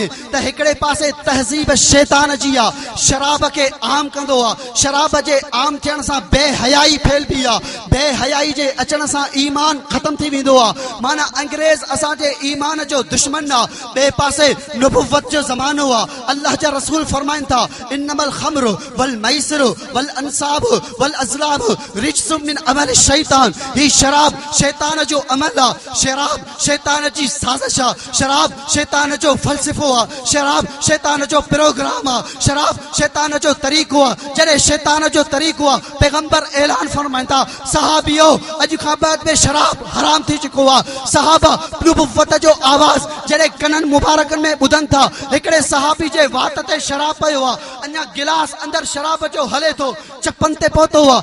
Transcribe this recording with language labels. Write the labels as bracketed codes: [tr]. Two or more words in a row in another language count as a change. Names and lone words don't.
[sd] त हिकिड़े पासे तहज़ीब शैतान जी आहे, शराब खे आम कंदो आहे, शराब जे आम थियण सां बेहयाई फैलबी आहे, बेहयाई जे अचण सां ईमान ख़तम थी वेंदो आहे। माना अंग्रेज़ असांजे ईमान जो दुश्मन आहे, ॿिए पासे नबुवत जो ज़मानो आहे। अल्लाह जा रसूल फरमाइनि था [ar] إنما الخمر والميسر والأنصاب والأزلام رجس من عمل الشيطان. [sd] ही शराब शैतान जो अमल आहे, शराब शैतान जी साज़िश आहे, शराब शैतान जो फ़लसफ़ो आहे, शराब शैतान जो प्रोग्राम आहे, शराब शैतान जो तरीक़ो आहे। जॾहिं शैतान जो तरीक़ो आहे पैगंबर ऐलान फरमाइंदा सहाबियो अॼु खां बाद में शराब हराम थी चुको आहे सहाबा नुबुवत जो आवाज़ जॾहिं कननि मुबारकनि में ॿुधनि था हिकिड़े सहाबी जे वात ते शराब पियो आहे अञा गिलास अंदरि शराब जो हले थो चपन ते पहुतो आहे